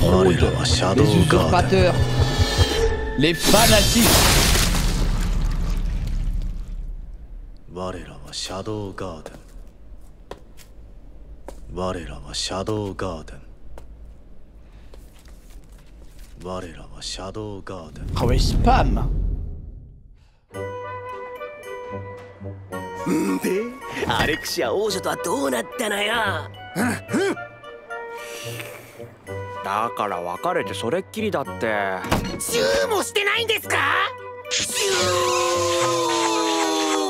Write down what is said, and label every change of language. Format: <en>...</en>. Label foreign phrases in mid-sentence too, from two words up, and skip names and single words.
<fr>fraudes, les usurpateurs, les fanatiques. Ah ouais, spam.</fr> <ja>で、アレクシア王女とはどうなったのよ。だから別れてそれっきりだって。チューもしてないんですか？チュー。</ja>